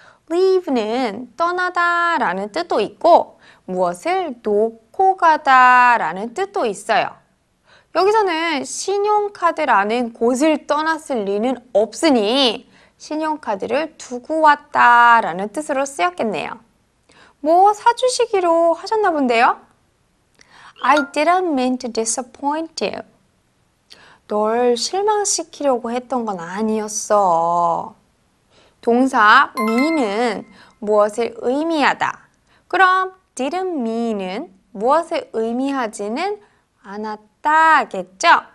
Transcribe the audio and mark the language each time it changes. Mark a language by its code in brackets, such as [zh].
[ko] leave는 떠나다 라는 뜻도 있고 무엇을 놓고 가다 라는 뜻도 있어요. 여기서는 신용카드라는 곳을 떠났을 리는 없으니 신용카드를 두고 왔다 라는 뜻으로 쓰였겠네요. 뭐 사주시기로 하셨나 본데요? [en] I didn't mean to disappoint you. [ko] 널 실망시키려고 했던 건 아니었어. 동사 mean은 무엇을 의미하다. 그럼 didn't mean은 무엇을 의미하지는 않았다겠죠?